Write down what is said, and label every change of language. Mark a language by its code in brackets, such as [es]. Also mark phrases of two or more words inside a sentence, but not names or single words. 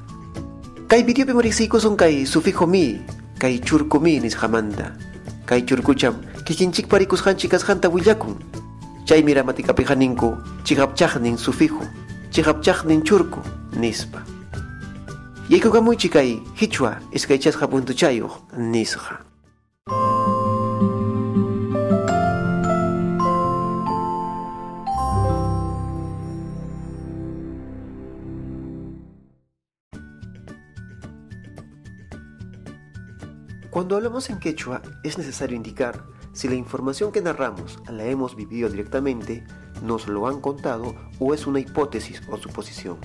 [qu] Kay videopi riqsiykusun kay sufijo mi, kay churku mi nisqamanta. Kay churkucham kikinchik parikusqanchik kasqanta willakun. Chaymi ramatikapiqa ninku chiqapchaqnin sufijo, chiqapchaqnin churku nispa. Yaykukamuychik kay Qichwa iskaychasqa puntuchayuq nisqa. [es] Cuando hablamos en quechua, es necesario indicar si la información que narramos la hemos vivido directamente, nos lo han contado o es una hipótesis o suposición.